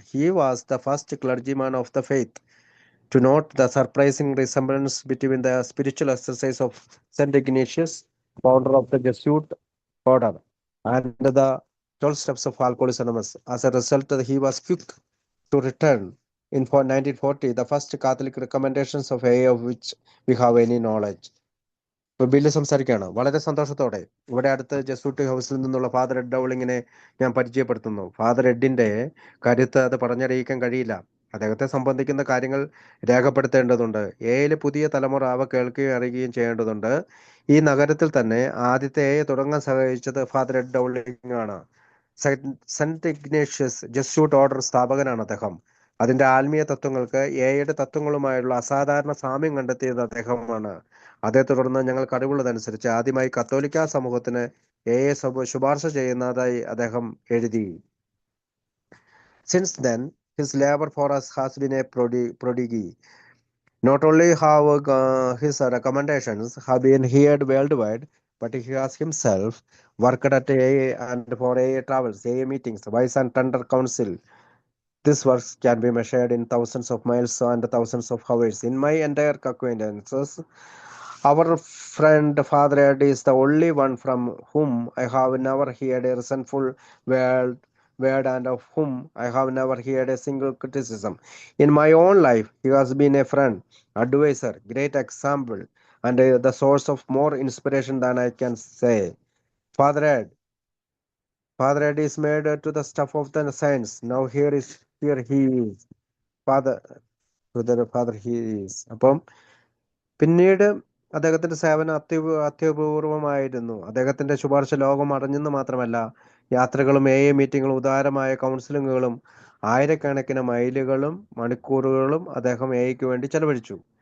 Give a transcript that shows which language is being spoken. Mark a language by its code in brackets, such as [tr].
[en] He was the first clergyman of the faith to note the surprising resemblance between the spiritual exercise of Saint Ignatius, founder of the Jesuit order, and the 12 steps of Alcoholics Anonymous. As a result, he was quick to return in 1940 the first Catholic recommendations of AA of which we have any knowledge. [ml] Bill സംസാരിക്കുകയാണ്. വളരെ സന്തോഷത്തോടെ ഇവിടെ അടുത്ത് ജസൂട്ട് ഹൗസിൽ നിന്നുള്ള father Ed ഡൗളിങ്ങിനെ ഞാൻ പരിചയപ്പെടുത്തുന്നു. Father എഡിന്റെ കരുത്ത് അത് പറഞ്ഞറിയിക്കാൻ കഴിയില്ല. അദ്ദേഹത്തെ സംബന്ധിക്കുന്ന കാര്യങ്ങൾ രേഖപ്പെടുത്തേണ്ടതുണ്ട്. എയിൽ പുതിയ തലമുറ അവ കേൾക്കുകയും അറിയുകയും ചെയ്യേണ്ടതുണ്ട്. ഈ നഗരത്തിൽ തന്നെ ആദ്യത്തെ എ തുടങ്ങാൻ സഹായിച്ചത് ഫാദർ എഡ് ഡൗളിംഗ് ആണ്. സെന്റ് ഇഗ്നേഷ്യസ് ജസ്യൂട്ട് ഓർഡർ സ്ഥാപകനാണ് അദ്ദേഹം. അതിന്റെ ആത്മീയ തത്വങ്ങൾക്ക് എയുടെ തത്വങ്ങളുമായുള്ള അസാധാരണ സാമ്യം കണ്ടെത്തിയത് അദ്ദേഹമാണ്. അതേ തുടർന്ന് ഞങ്ങൾക്ക് അറിവുള്ളതനുസരിച്ച് ആദ്യമായി കത്തോലിക്ക സമൂഹത്തിന് എയെ ശുപാർശ ചെയ്യുന്നതായി അദ്ദേഹം എഴുതി. [en] Since then, his labor for us has been a prodigy. Not only have his recommendations have been heard worldwide, but he has himself worked at AA and for AA travels, AA meetings, wise and tender counsel. This work can be measured in thousands of miles and thousands of hours. In my entire acquaintances, our friend Father Ed is the only one from whom I have never heard a resentful word and of whom I have never heard a single criticism. In my own life, he has been a friend, advisor, great example, and the source of more inspiration than I can say. Father Ed is made to the stuff of the saints. Now here he is. Father he is. [ml] അപ്പം പിന്നീട് അദ്ദേഹത്തിന്റെ സേവനം അത്യപൂർവമായിരുന്നു. അദ്ദേഹത്തിന്റെ ശുപാർശ ലോകം അറിഞ്ഞെന്ന് മാത്രമല്ല, യാത്രകളും AA മീറ്റിങ്ങുകളും ഉദാരമായ കൗൺസിലിങ്ങുകളും ആയിരക്കണക്കിന് മൈലുകളും മണിക്കൂറുകളും അദ്ദേഹം AAക്ക് വേണ്ടി ചെലവഴിച്ചു.